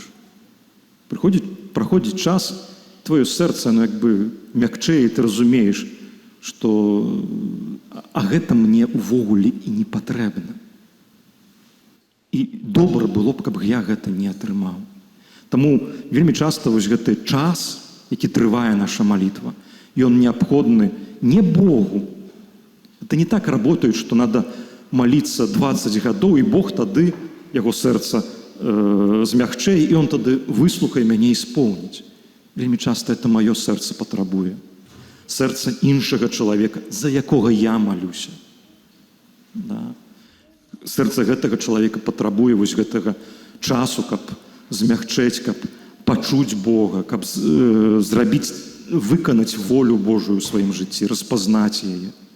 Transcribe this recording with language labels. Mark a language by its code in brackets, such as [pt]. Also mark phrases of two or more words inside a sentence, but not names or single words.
[be] Праходзіць час, твоё сэрца, мякчэе, ты разумееш, што гэта мне ўвогуле і не патрэбна. І добра было б, каб я гэта не атрымаў. Таму вельмі часта вось гэты час, які трывае наша малітва, ён неабходны не Богу. [ru] Это не так работает, [be] што надо маліцца 20 гадоў, і Бог тады, яго сэрца змягчэе, і он тады выслухае мяне і споўніць. Вельмі часта это маё сэрца патрабуе. Сэрца іншага чалавека, за якога я малюся. Сэрца гэтага чалавека патрабуе вось гэтага часу, каб змягчэць, каб пачуць Бога, каб выканаць волю Божую ў сваім жыцці, распазнаць яе.